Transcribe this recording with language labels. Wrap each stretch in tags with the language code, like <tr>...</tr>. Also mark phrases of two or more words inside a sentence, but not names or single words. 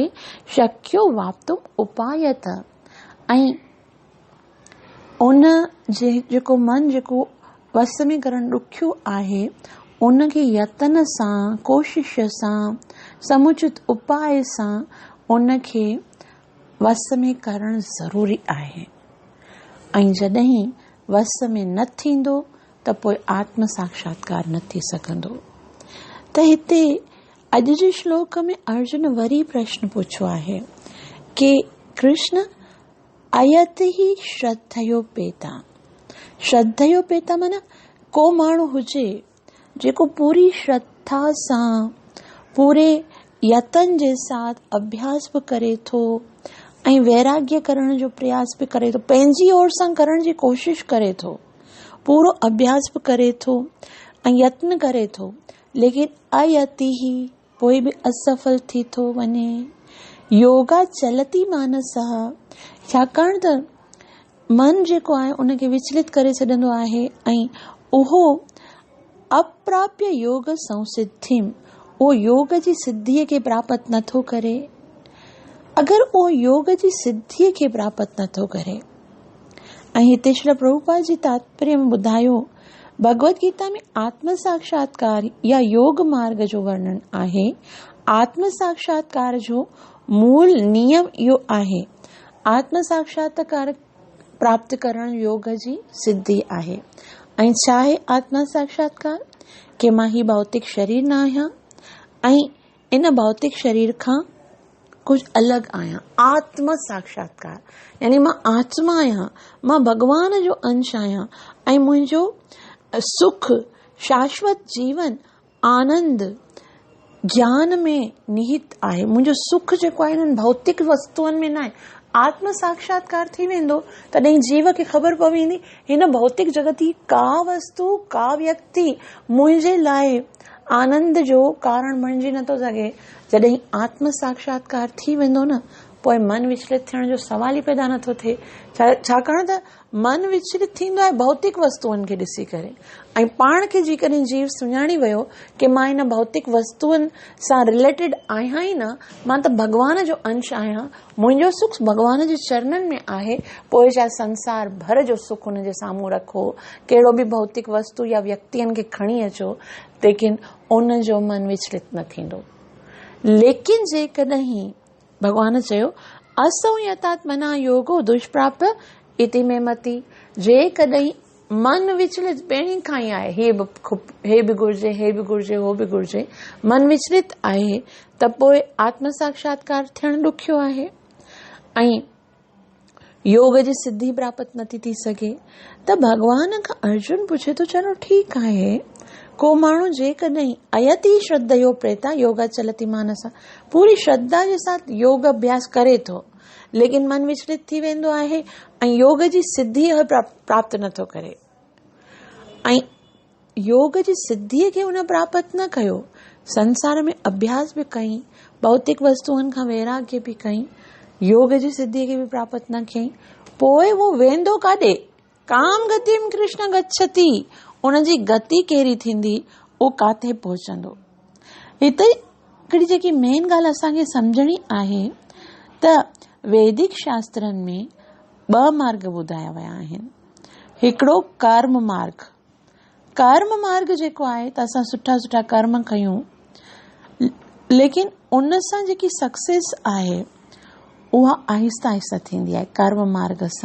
<sa>शक्यो वाप्तुम उपायत,</sa> <sd>ऐं उन जेको मन जेको वस में करणु ॾुखियो आहे, उनखे यतन सां, कोशिश सां, समुचित उपाय सां उनखे वस में करणु ज़रूरी आहे। ऐं जॾहिं वस में न थींदो त पोइ आत्म साक्षात्कार न थी सघंदो। त हिते अॼु जे श्लोक में अर्जुन वरी प्रश्न पुछियो आहे कि</sd> <sa>कृष्ण अयत ही श्रद्धयोपेता।</sa> <sd>श्रद्धयोपेता माना को माण्हू हुजे जेको पूरी श्रद्धा सां, पूरे यतन जे साथ अभ्यास बि करे थो ऐं वैराग्य करण जो प्रयास बि करे थो, पंहिंजी ओर सां करण जी कोशिश करे थो, पूरो अभ्यास बि करे थो ऐं यत्न करे थो, लेकिन</sd> <sa>अयति ही</sa> <sd>पोइ बि असफल थी थो वञे।</sd> <sa>योगा चलती मानस,</sa> <sd>छाकाणि त मन जेको आहे उनखे विचलित करे छॾंदो आहे ऐं उहो</sd> <sa>अप्राप्य योग संसिद्धिम,</sa> <sd>उहो योग जी सिद्धीअ खे प्राप्त नथो करे। अगरि उहो योग जी सिद्धीअ खे प्राप्त नथो करे, ऐं हिते श्री प्रभुपाद जी तात्पर्य में ॿुधायो, भगवत गीता में आत्म साक्षात्कार या योग मार्ग जो वर्णन आहे। आत्म साक्षात्कार जो मूल नियम इहो आहे। आत्म साक्षात्कार प्राप्त करण योग जी सिद्धि आहे। ऐं छा आहे आत्म साक्षात्कार? कि मां ही भौतिक शरीर न आहियां ऐं इन भौतिक शरीर खां कुछ अलग आहियां। आत्म साक्षात्कार यानी मां आत्मा आहियां, मां भगवान जो अंश आहियां ऐं मुंहिंजो सुख, शाश्वत जीवन, आनंद ज्ञान में निहित आहे। मुंहिंजो सुख जेको आहे इन्हनि भौतिक वस्तुअनि में न आहे। आत्म साक्षात्कार थी वेंदो तॾहिं जीव खे ख़बर पवंदी हिन भौतिक जगत जी का वस्तु, का व्यक्ति मुंहिंजे लाइ आनंद जो कारण बणिजी नथो सघे। जॾहिं आत्म साक्षात्कार थी वेंदो न, पोइ मन विचलित थियण जो सवाल ई पैदा नथो थिए। छाकाणि त मन विचलित थींदो आहे भौतिक वस्तुअनि खे ॾिसी करे, ऐं पाण खे जेकॾहिं जीव सुञाणी वियो कि मां इन भौतिक वस्तुअनि सां रिलेटेड आहियां ई न, मां त भगवान जो अंश आहियां, मुंहिंजो सुख भगवान जे चरणनि में आहे, पोइ चाहे संसार भर जो सुख हुन जे साम्हूं रखो, कहिड़ो बि भौतिक वस्तु या व्यक्तियुनि खे खणी अचो, लेकिन उन जो मन विचलित न थींदो। लेकिन जेकॾहिं भगवान चयो</sd> <sa>असंयतात्मना योगो दुष्प्राप्य इति में मति,</sa> <sd>जेकॾहिं मन विचलित पहिरीं खां ई आहे, हे बि घुर्जे, हे बि घुर्जे, हो बि घुर्जे, मन विचलित आहे त पोइ आत्म साक्षात्कार थियणु ॾुखियो आहे ऐं योग जी सिद्धि प्राप्त नथी थी सघे। त भगवान खां अर्जुन पुछे थो, चलो ठीकु आहे, को माण्हू जेकॾहिं</sd> <sa>अयति श्रद्धयो प्रेता योगा चलती मानस,</sa> <sd>पूरी श्रद्धा जे साथ योग अभ्यास करे थो, लेकिन मन विचलित थी वेंदो आहे ऐं योग जी सिद्धि प्राप्त नथो करे। ऐं योग जी सिद्धीअ खे उन प्राप्त न कयो, संसार में अभ्यास बि कई, भौतिक वस्तुअनि खां वैराग्य बि कई, योग जी सिद्धीअ खे बि प्राप्त न कई, पोइ वो वेंदो काॾे?</sd> <sa>काम गतिम कृष्ण गच्छति,</sa> <sd>उन जी गति कहिड़ी थींदी, उहो काथे पहुचंदो। हिते हिकिड़ी जेकी मेन ॻाल्हि असांखे सम्झणी आहे त वैदिक शास्त्रनि में 2 मार्ग ॿुधाया विया आहिनि। हिकिड़ो कर्म मार्ग, कर्म मार्ग जेको आहे त असां सुठा सुठा कर्म कयूं, लेकिन उन सां जेकी सक्सेस आहे उहा आहिस्ता आहिस्ता थींदी आहे कर्म मार्ग सां।</sd>